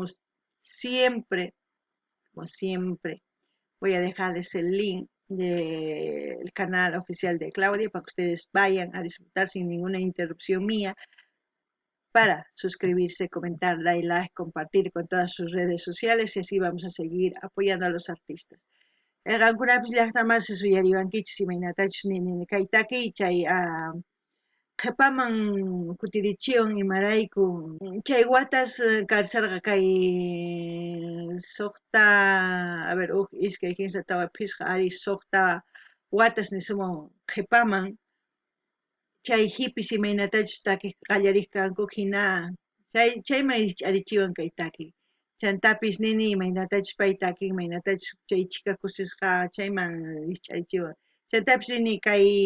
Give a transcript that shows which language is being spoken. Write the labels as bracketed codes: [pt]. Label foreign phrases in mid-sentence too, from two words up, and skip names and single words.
[es] Siempre, como siempre, voy a dejarles el link del canal oficial de Claudia para que ustedes vayan a disfrutar sin ninguna interrupción mía, para suscribirse, comentar, dar like, compartir con todas sus redes sociales y así vamos a seguir apoyando a los artistas. [qu] Qankunapis llaqtamansi suyariwankichis imaynatachus nini kaytaki chay qhipaman kutirichiwan imarayku chay watas karsarqa kay suqta [es] a ver [qu] iskay kimsa tawa phisqa ari suqta watas nisumuwan qhipaman chay hipis imaynatachus takiq qallariq kanku hina chayman hich'arichiwan kay takiq chantapis nini imaynatachus pay takiq imaynatachus chay chika kusisqa chayman hich'arichiwan chantapis nini kay